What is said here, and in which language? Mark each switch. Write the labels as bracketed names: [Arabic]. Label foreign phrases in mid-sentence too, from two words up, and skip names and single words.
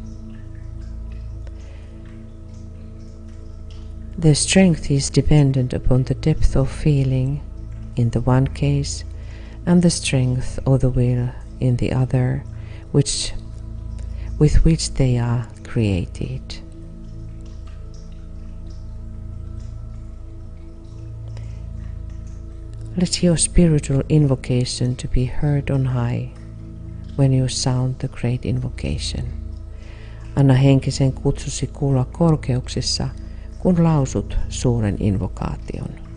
[English] Their strength is dependent upon the depth of feeling in the one case and the strength of the will in the other, with which they are created. Let your spiritual invocation to be heard on high when you sound the great invocation. [Finnish] Anna henkisen kutsusi kuulla korkeuksissa, kun lausut suuren invokaation.